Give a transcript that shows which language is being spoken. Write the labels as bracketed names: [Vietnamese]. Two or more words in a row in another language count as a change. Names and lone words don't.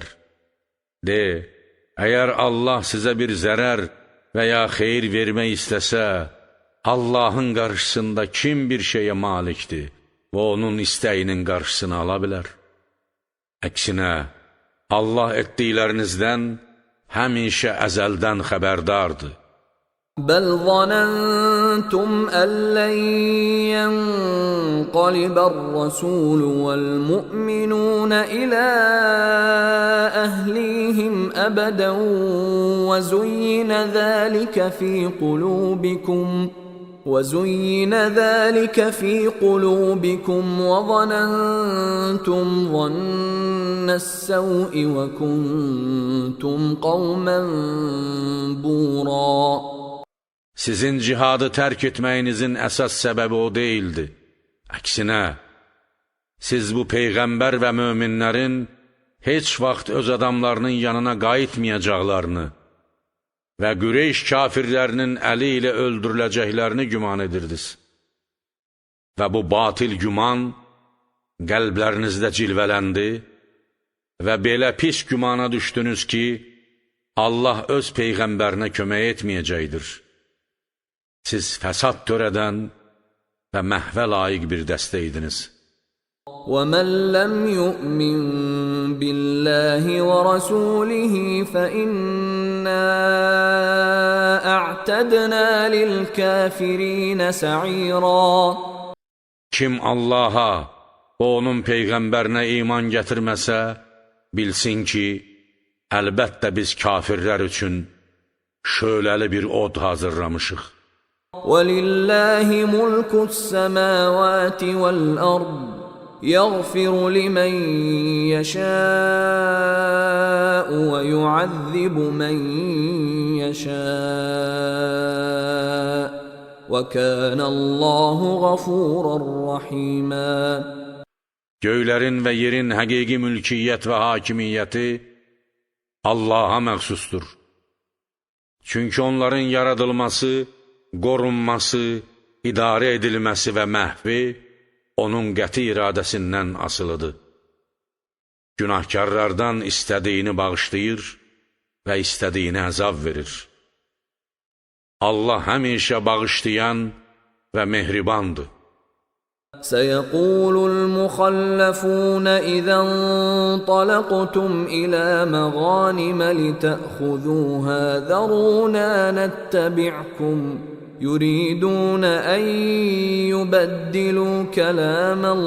[Azerbaijani] De, əgər Allah sizə bir zərər və ya xeyir vermək istəsə, Allahın qarşısında kim bir şeyə malikdir və onun istəyinin qarşısını ala bilər? Əksinə, Allah etdiklərinizdən həmişə əzəldən xəbərdardır. [Arabic] بَلْ ظَنَنْتُمْ أَنْ لَنْ يَنْقَلِبَ الرَّسُولُ وَالْمُؤْمِنُونَ إِلَى أَهْلِيهِمْ أَبَدًا وَزُيِّنَ ذَلِكَ فِي قُلُوبِكُمْ وَظَنَنْتُمْ ظَنَّ السَّوْءِ وَكُنْتُمْ قَوْمًا بُورًا. [Azerbaijani] Sizin cihadı tərk etməyinizin əsas səbəbi o deyildi. Əksinə, siz bu Peyğəmbər və möminlərin heç vaxt öz adamlarının yanına qayıtmayacaqlarını və Qüreyş kafirlərinin əli ilə öldürüləcəklərini güman edirdiniz. Və bu batil güman qəlblərinizdə cilvələndi və belə pis gümana düşdünüz ki, Allah öz Peyğəmbərinə kömək etməyəcəkdir. Siz fəsad törədən və məhvə layiq bir dəstə idiniz. [Arabic] وَمَنْ لَمْ يُؤْمِنْ بِاللَّهِ وَرَسُولِهِ فَإِنَّا أَعْتَدْنَا لِلْكَافِرِينَ سَعِيرًا. [Azerbaijani] Kim Allaha və onun Peyğəmbərinə iman gətirməsə, bilsin ki, əlbəttə biz kafirlər üçün şöləli bir od hazırlamışıq. [Arabic] وَلِلَّهِ مُلْكُ السَّمَاوَاتِ وَالْأَرْضِ يَغْفِرُ لِمَنْ يَشَاءُ وَيُعَذِّبُ مَنْ يَشَاءُ وَكَانَ اللَّهُ غَفُورًا رَحِيمًا. [Azerbaijani] Göylərin və yerin həqiqi mülkiyyət və hakimiyyəti Allaha məxsusdur. Çünki onların yaradılması, qorunması, idarə edilməsi və məhvi onun qəti iradəsindən asılıdır. Günahkarlardan istədiyini bağışlayır və istədiyini əzab verir. Allah həmişə bağışlayan və mehribandır. [Arabic] سيقول المخلفون إذا انطلقتم إلى مغانم لتأخذوها ذرونا نتبعكم يريدون أن يبدلوا كلام